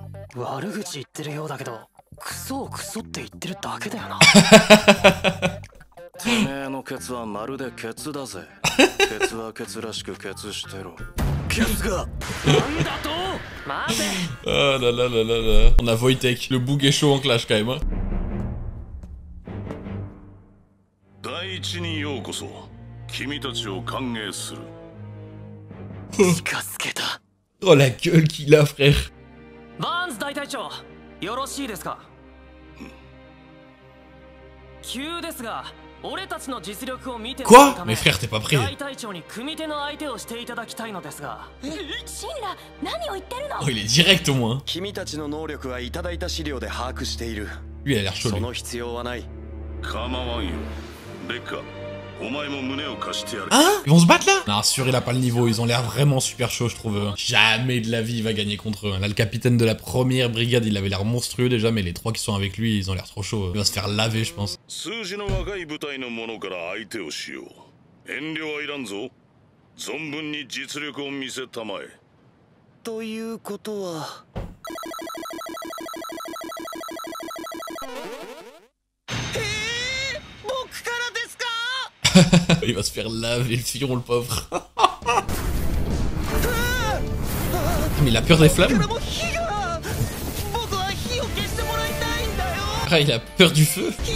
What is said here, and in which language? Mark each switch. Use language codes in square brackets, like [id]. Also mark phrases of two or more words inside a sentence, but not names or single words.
[ja] 悪口言ってるようだけど、クソをクソって言ってるだけだよな。てめえのケツはまるでケツだぜ。ケツはケツらしくケツしてろ。ケツがなんだと待て。 [fr] Oh là là là là là. On a Wojtek, le bouc est chaud en clash quand même. Hein. [ja] 第一にようこそ君たちを歓迎する。近づけた。 [fr] Oh la gueule qu'il a, frère. [ja] バーンズ大隊長、よろしいですか。急ですが、俺たちの実力を見てもらう [fr] Quoi? [ja] ため [fr] Mais frère, t'es pas prêt. [ja] 大隊長に組手の相手をしていただきたいのですが。シンラ、何を言ってるの？ [fr] Oh, il est direct au moins. [ja] 君たちの能力はいただいた資料で把握している。 [fr] Lui, il a l'air chaud. [ja] そ [fr] Lui. [ja] の必要はない。構わんよ。レッカ、お前も胸を貸してやる。 [fr] Hein? Ils vont se battre là? Non, sûr, il a pas le niveau. Ils ont l'air vraiment super chauds, je trouve. Jamais de la vie il va gagner contre eux. Là, le capitaine de la première brigade, il avait l'air monstrueux déjà, mais les trois qui sont avec lui, ils ont l'air trop chauds. Il va se faire laver, je pense. [ja] 数字の若い部隊の者から相手をしよう。遠慮はいらんぞ。存分に実力を見せたまえ。ということは。 [fr] Il va se faire laver le fion, le pauvre. Mais il a peur des flammes? Ah, il a peur du feu?